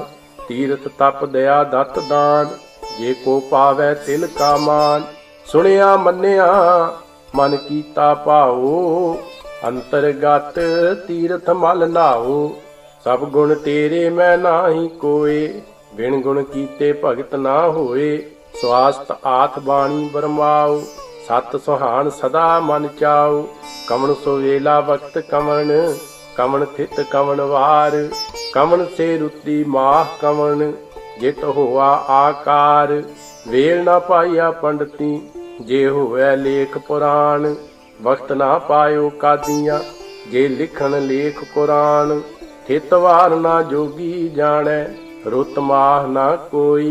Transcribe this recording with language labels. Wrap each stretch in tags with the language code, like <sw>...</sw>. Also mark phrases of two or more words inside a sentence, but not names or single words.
<pa>ਤੀਰਥ ਤਪ ਦਇਆ ਦਤ ਦਾਨ, ਜੇ ਕੋ ਪਾਵੈ ਤਿਲ ਕਾ ਮਾਨ। ਸੁਣਿਆ ਮੰਨਿਆ ਮਨ ਕੀਤਾ ਭਾਉ, ਅੰਤਰਗਤ ਤੀਰਥ ਮਲ ਨਾਉ। ਸਭ ਗੁਣ ਤੇਰੇ ਮੈਂ ਨਾਹੀ ਕੋਏ, ਬਿਨ ਗੁਣ ਕੀਤੇ ਭਗਤ ਨਾ ਹੋਏ। ਸਵਾਸਥ ਆਥ ਬਾਣੀ ਬਰਮਾਓ, ਸਤ ਸੁਹਾਨ ਸਦਾ ਮਨ ਚਾਓ। ਕਮਨ ਸੁਵੇਲਾ ਵਕਤ ਕਮਨ, ਕਮਨ ਥਿਤ ਕਮਨ ਵਾਰ। ਕਮਨ ਸੇ ਰੁਤਿ ਮਾਹ ਕਮਨ, ਜਿਤ ਹੋਆ ਆਕਾਰ। ਵੇਲ ਨਾ ਪਾਇਆ ਪੰਡਿਤੀ, ਜੇ ਹੋਏ ਲੇਖ ਪੁਰਾਣ। ਵਕਤ ਨਾ ਪਾਇਓ ਕਾਦੀਆਂ, ਜੇ ਲਿਖਨ ਲੇਖ ਕੁਰਾਨ। ਥਿਤ ਵਾਰ ਨਾ ਜੋਗੀ ਜਾਣੇ, ਰੁਤ ਮਾਹ ਨਾ ਕੋਈ।</pa>